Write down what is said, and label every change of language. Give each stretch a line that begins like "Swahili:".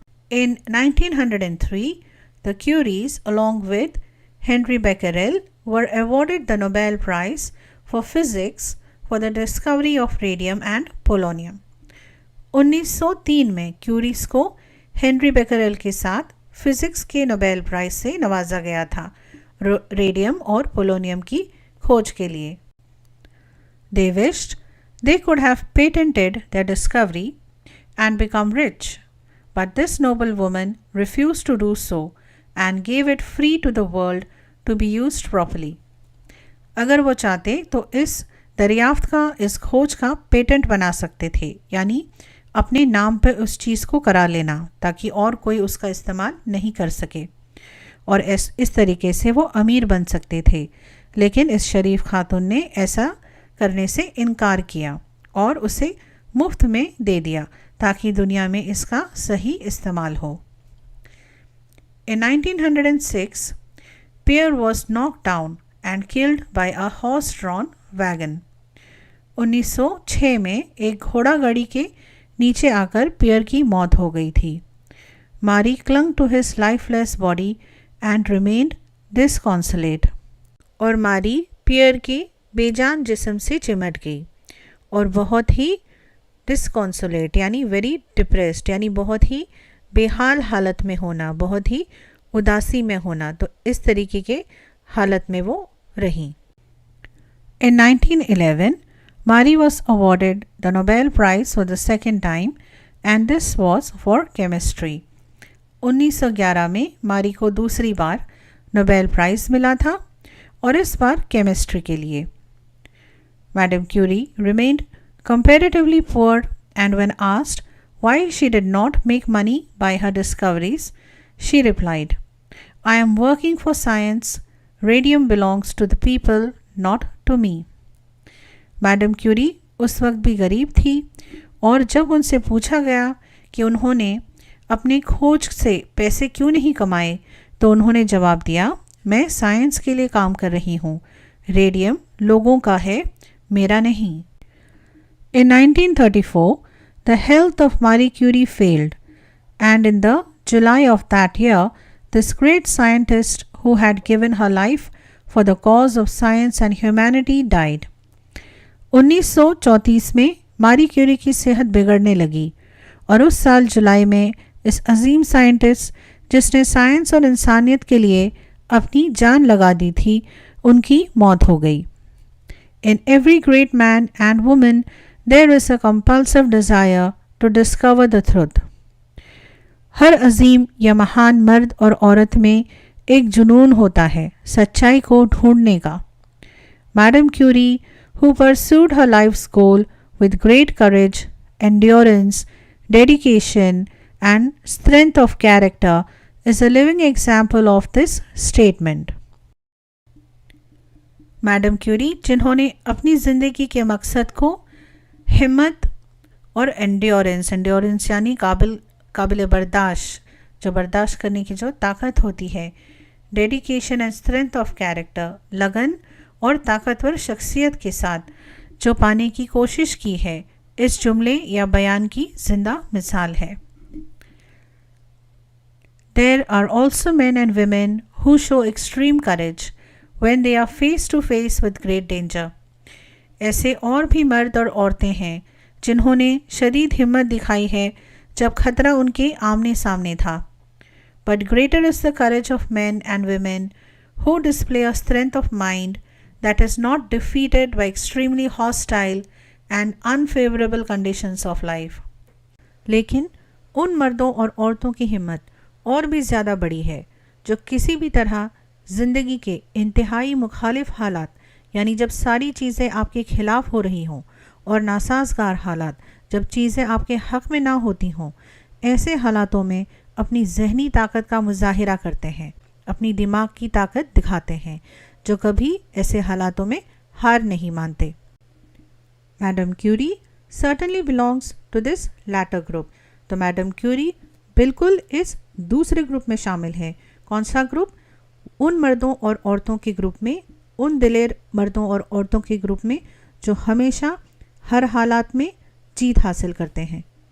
English: In 1903, the Curies, along with Henry Becquerel, were awarded the Nobel Prize for Physics for the discovery of radium and polonium.
Hindi: 1903 में curies को Henri Becquerel के साथ physics के Nobel prize से नवाजा गया था रेडियम और पोलोनियम की खोज के लिए.
English: They wished they could have patented their discovery and become rich, but this noble woman refused to do so and gave it free to the world to be used properly.
Hindi: अगर वो चाहते तो इस दरियाफ्त का, इस खोज का पेटेंट बना सकते थे, यानी अपने नाम पे उस चीज़ को करा लेना ताकि और कोई उसका इस्तेमाल नहीं कर सके, और इस तरीके से वो अमीर बन सकते थे. लेकिन इस शरीफ खातून ने ऐसा करने से इनकार किया और उसे मुफ्त में दे दिया ताकि दुनिया में इसका सही इस्तेमाल हो.
English: In 1906, Pierre was knocked down and killed by a horse-drawn wagon.
Hindi: 1906 में एक घोड़ा गाड़ी के नीचे आकर पियर की मौत हो गई थी.
English: Marie clung to his lifeless body and remained disconsolate.
Hindi: और मारी पियर के बेजान जिस्म से चिमट गई और बहुत ही डिस्कॉन्सोलेट यानी
English: very depressed
Hindi: यानी बहुत ही बेहाल हालत में होना, बहुत ही उदासी में होना, तो इस तरीके के हालत में वो रही.
English: In 1911, Marie was awarded the Nobel Prize for the second time and this was for chemistry.
Hindi: 1911 में मारी को दूसरी बार नोबेल प्राइज़ मिला था और इस बार केमिस्ट्री के लिए.
English: Madame Curie remained comparatively poor and when asked why she did not make money by her discoveries, she replied, I am working for science. Radium belongs to the people, not to me.
Hindi: Madam Curie उस वक्त भी गरीब थी और जब उनसे पूछा गया कि उन्होंने अपनी खोज से पैसे क्यों नहीं कमाए तो उन्होंने जवाब दिया, मैं साइंस के लिए काम कर रही हूँ, रेडियम लोगों का है, मेरा नहीं.
English: In 1934, the health of Marie Curie failed, and in the July of that year, this great scientist who had given her life for the cause of science and humanity died.
Hindi: 1934 में मारी Curie की सेहत बिगड़ने लगी और उस साल जुलाई में इस अजीम साइंटिस्ट जिसने साइंस और इंसानियत के लिए अपनी जान लगा दी थी, उनकी मौत हो गई.
English: In every great man and woman, there is a compulsive desire to discover the truth.
Hindi: हर अजीम या महान मर्द और औरत में एक जुनून होता है सच्चाई को ढूंढने का. Madam Curie,
English: who pursued her life's goal with great courage, endurance, dedication, and strength of character, is a living example of this statement.
Hindi: Madam Curie जिन्होंने अपनी ज़िंदगी के मकसद को हिम्मत और एंड्योरेंस यानी काबिल बर्दाश्त, जो बर्दाश्त करने की जो ताकत होती है,
English: dedication and strength of character,
Hindi: लगन और ताकतवर शख्सियत के साथ जो पाने की कोशिश की है, इस जुमले या बयान की जिंदा मिसाल है.
English: There are also men and women who show extreme courage when they are face to face with great danger.
Hindi: ऐसे और भी मर्द और औरतें हैं जिन्होंने शदीद हिम्मत दिखाई है जब खतरा उनके आमने सामने था.
English: but greater is the courage of men and women who display a strength of mind that is not defeated by extremely hostile and unfavorable conditions of life.
Hindi: लेकिन उन मर्दों और औरतों की हिम्मत और भी ज़्यादा बड़ी है जो किसी भी तरह ज़िंदगी के इंतहाई मुखालिफ हालात, यानी जब सारी चीज़ें आपके खिलाफ हो रही हों, और नासाजगार हालात, जब चीज़ें आपके हक़ में ना होती हों, ऐसे हालातों में अपनी जहनी ताकत का मुजाहिरा करते हैं, अपनी दिमाग की ताकत दिखाते हैं, जो कभी ऐसे हालातों में हार नहीं मानते. Madam Curie
English: certainly belongs to this latter group.
Hindi: तो मैडम क्यूरी बिल्कुल इस दूसरे ग्रुप में शामिल है. कौन सा ग्रुप? उन मर्दों और औरतों के ग्रुप में, उन दिलेर मर्दों और औरतों के ग्रुप में जो हमेशा हर हालात में जीत हासिल करते हैं.